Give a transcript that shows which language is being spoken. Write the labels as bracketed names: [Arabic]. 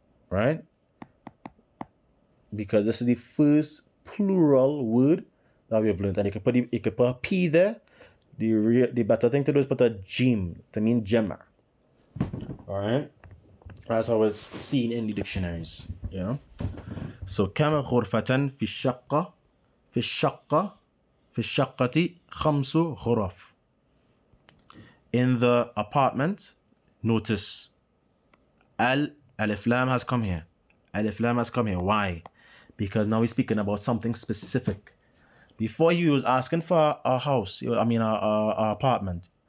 [English] Right? Because this is the first plural word that we have learned, and you could put a P there. The better thing to do is put a jim to mean jama. Alright? That's how it's seen in the dictionaries. You know? So [Arabic] كم غرفة في الشقة في الشقة في الشقة 5 غرف. [English] In the apartment, notice alif lam has come here. Alif lam has come here. Why? Because now we're speaking about something specific. Before he was asking for a house, I mean a apartment.